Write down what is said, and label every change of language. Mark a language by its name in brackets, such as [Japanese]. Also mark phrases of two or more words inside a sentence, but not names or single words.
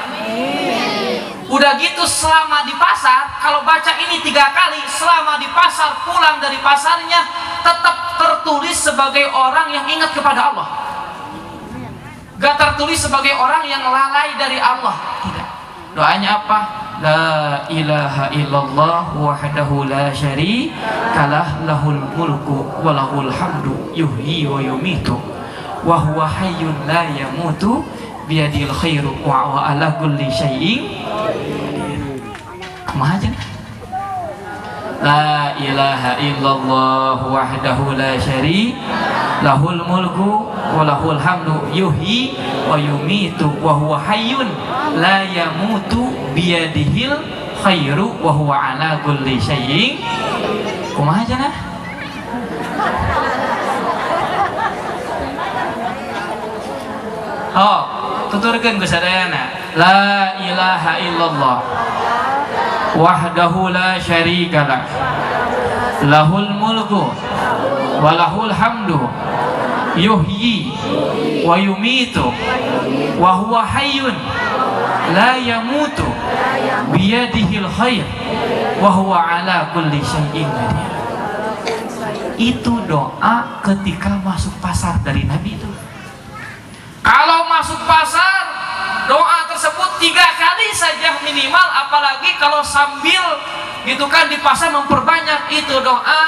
[Indonesian] Udah gitu selama di pasar, kalau baca ini 3 kali, selama di pasar, pulang dari pasarnya tetap tertulis sebagai orang yang ingat kepada Allah. Gak tertulis sebagai orang yang lalai dari Allah. Tidak. Doanya apa? [Arabic] لا إله إلا الله وحده لا شريك له له الملك وله الحمد يحيي ويميت وهو حي لا يموت بيده الخير وهو على كل شيء [Sundanese] kumaha aja. [Arabic] لا إله إلا الله وحده لا شريك له له الملك وله الحمد يحيي ويميت وهو حي لا يموت بيده الخير وهو على كل شيء [Sundanese] kumaha aja nah. Oh, tuturkeun ku sadayana. [Arabic] لا إله إلا الله وحده لا شريك له له الملك وله الحمد يحيي ويميت وهو حي لا يموت بيده الخير وهو على كل شيء قدير. [Indonesian] Itu doa ketika masuk pasar dari Nabi itu. Kalau masuk pasar, doa tersebut 3 3 kali saja minimal, apalagi kalau sambil gitu kan di pasar memperbanyak itu doa.